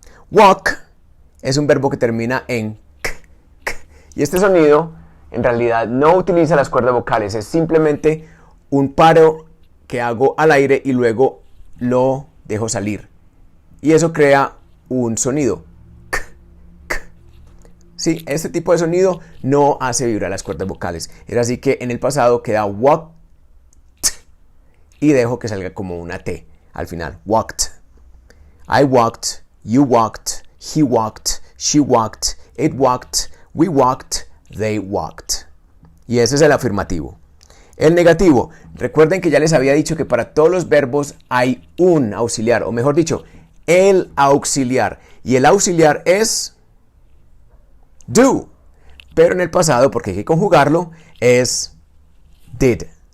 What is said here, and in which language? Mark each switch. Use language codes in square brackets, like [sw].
[es] Walk es un verbo que termina en k. Y este sonido en realidad no utiliza las cuerdas vocales. Es simplemente un paro que hago al aire y luego lo dejo salir. Y eso crea un sonido. Sí, este tipo de sonido no hace vibrar las cuerdas vocales. Es así que en el pasado queda walked y dejo que salga como una T al final. [en] Walked. I walked, you walked, he walked, she walked, it walked, we walked, they walked. [es] Y ese es el afirmativo. El negativo. Recuerden que ya les había dicho que para todos los verbos hay un auxiliar, o mejor dicho, el auxiliar. Y el auxiliar es do, pero en el pasado, porque hay que conjugarlo, es did.